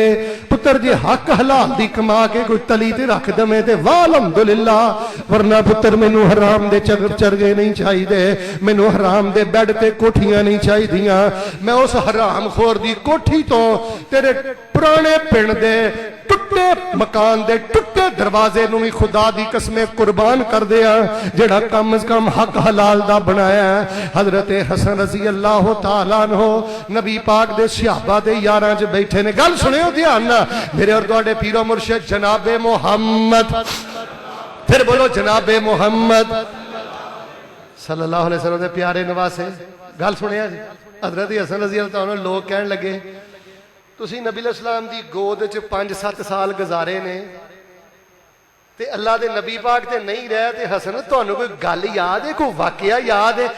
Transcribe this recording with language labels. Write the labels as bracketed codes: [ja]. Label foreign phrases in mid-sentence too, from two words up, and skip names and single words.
[pa] پتر جے حق حلال دی کما کے کوئی تلی تے رکھ دمے تے واہ الحمدللہ، ورنہ پتر مینوں حرام دے چرغے نہیں چاہیے، مینوں حرام دے بیڈ تے کوٹھیاں نہیں چاہیدیاں. میں اس حرام خور دی کوٹھی توں تیرے پرانے پنڈ دے ٹٹے مکان دے ٹٹے دروازے نوں بھی خدا دی قسمیں قربان کر دیا، جیہڑا کم از کم حق حلال دا بنایا. حضرت حسن [ar] رضي الله تعالى عنه [pa] نبی پاک دے صحابہ دے یاراں چ بیٹھے نے. گل سنیو دھیان نال، میرے اور تہاڈے پیرو مرشد جنابِ محمد، فیر بولو جنابِ محمد [ar] صلى الله عليه وسلم [pa] دے پیارے نواسے. گل سنیا جی، حضرت حسن [ar] رضي الله تعالى [pa] لوک کہن لگے تسی نبی علیہ السلام دی گود چ 5-7 سال گزارے نے تے اللہ دے نبی پاک تے نہیں رہے. تے حسن تہانوں کوئی گل یاد اے، کوئی واقعہ یاد اے?